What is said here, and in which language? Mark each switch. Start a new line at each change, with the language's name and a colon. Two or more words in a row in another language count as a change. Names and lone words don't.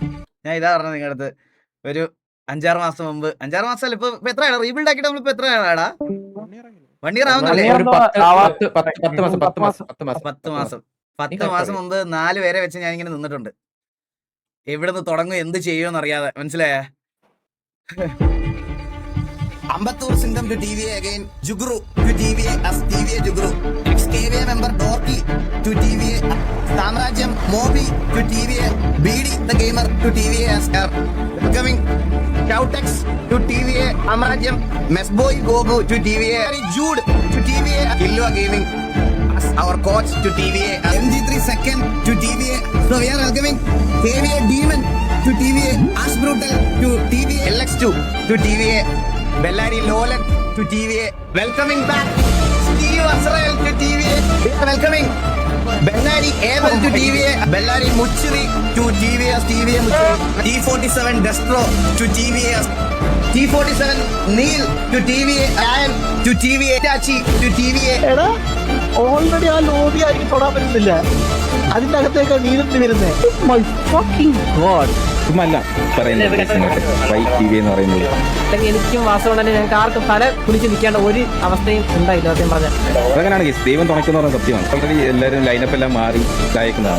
Malayalam: ഞാൻ ഇതാ പറഞ്ഞത് നിങ്ങളുടെ അടുത്ത് ഒരു 5-6 മാസം മുമ്പ്. 5-6 മാസമല്ല, ഇപ്പൊ എത്രയാണ് റീബിൽഡ് ആക്കിയിട്ട് നമ്മളിപ്പോ എത്രയാടാ? 1 ഇയർ ആവുന്നില്ലേ? 10 മാസം. 10 മാസം മുമ്പ് 4 പേരെ വെച്ച് ഞാൻ ഇങ്ങനെ നിന്നിട്ടുണ്ട്. എവിടുന്ന് തുടങ്ങും, എന്ത് ചെയ്യുമെന്ന് അറിയാതെ. മനസ്സിലായേ?
English: Ambattur Singham to TVA again. Jugru to TVA as TVA Jugru. XKVA member Dorky to TVA. Samrajyam Mobi to TVA. BD the gamer to TVA as her. Becoming Shoutex to TVA. Amrajyam Mesboy Gogu to TVA. Jude to TVA. Illua Gaming as our coach to TVA. MG3 second to TVA. So we are welcoming TVA Demon to TVA. Ash Brutal to TVA. LX2 to TVA. Bellari Lolan to TVA. Welcoming back Steve Azrael to TVA. Welcoming Bellari Abel to TVA. Bellari Muchiri to TVA. TVA Muchiri. T47 Destro to TVA. T47 Neil to TVA. Ian to TVA. Tachi to TVA.
Malayalam: എടാ ഓൾറെഡി ആ ലോബി ആയിരിക്കും തൊടാൻ പറ്റുന്നില്ല. അതിന്റെ അകത്തേക്ക് നീരിട്ട് വരുന്നേ.
English: my fucking god.
Malayalam: എനിക്കും വാസവണ്ണനെ ഞങ്ങൾക്ക് ആർക്കും തല കുലിച്ച് നിൽക്കേണ്ട ഒരു അവസ്ഥയും ഉണ്ടായില്ല സത്യം പറഞ്ഞാൽ. അതങ്ങനെയാണ് ദൈവം തുണയ്ക്കുന്ന പറയുന്നത് സത്യമാണ്. ഓൾറെഡി എല്ലാവരും ലൈനപ്പ് എല്ലാം മാറി ഇതായിരിക്കുന്നതാണ്.